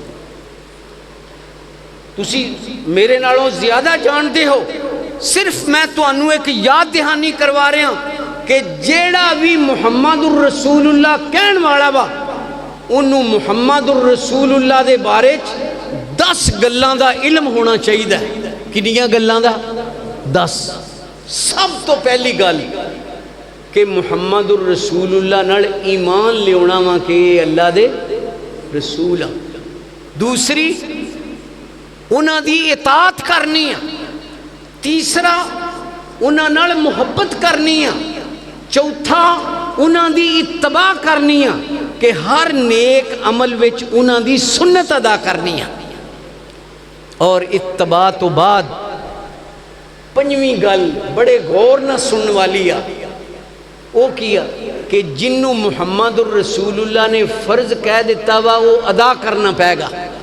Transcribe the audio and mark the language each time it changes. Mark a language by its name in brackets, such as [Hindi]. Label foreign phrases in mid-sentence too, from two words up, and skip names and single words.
[Punjabi] تسی میرے نالوں زیادہ جانتے ہو، صرف میں تو انو ایک [Urdu] یاد دہانی کروا رہے ہیں [Punjabi] کہ جیڑا بھی [Arabic] محمد الرسول اللہ [Punjabi] کہن والا با، انہوں [Arabic] محمد الرسول اللہ [Punjabi] دے بارے 10 گلاں دا علم ہونا چاہیے، کنیاں گلاں دا 10۔ سب تو پہلی گل کہ [Arabic] محمد الرسول اللہ [Punjabi] نال ایمان لیونا وا کہ اللہ دے رسول، دوسری انہاں دی اطاعت کرنی ہے، تیسرا انہاں نال محبت کرنی ہے، چوتھا انہاں دی اتباع کرنی ہے کہ ہر نیک عمل وچ انہاں دی سنت ادا کرنی ہے، اور اتباع تو بعد 5ویں گل بڑے غور نہ سنن والی ہے، وہ کیا کہ جنوں [Arabic] محمد الرسول اللہ [Punjabi] نے فرض کہہ دیتا وا وہ ادا کرنا پائے گا۔